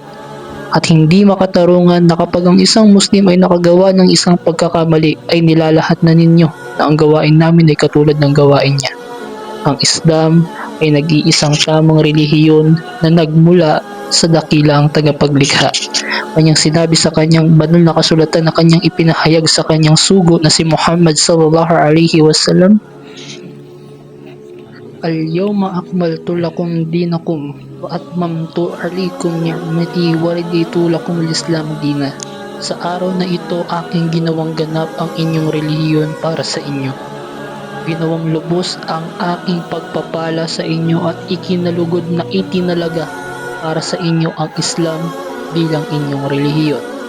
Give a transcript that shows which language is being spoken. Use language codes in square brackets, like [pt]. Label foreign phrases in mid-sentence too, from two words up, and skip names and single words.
[tl] At hindi makatarungan na kapag ang isang Muslim ay nakagawa ng isang pagkakamali ay nilalahat na ninyo na ang gawain namin ay katulad ng gawain niya. Ang Islam ay nag-iisang tamang relihiyon na nagmula sa dakilang tagapaglikha. Kanyang sinabi sa kanyang banal na kasulatan na kanyang ipinahayag sa kanyang sugo na si Muhammad [ar] صلى الله عليه وسلم, اليوم أكملت لكم دينكم وأتممت عليكم نعمتي ورضيت لكم الإسلام دينا. [tl] Sa araw na ito aking ginawang ganap ang inyong relihiyon para sa inyo. Ginawang lubos ang aking pagpapala sa inyo at ikinalugod na itinalaga para sa inyo ang Islam bilang inyong relihiyon.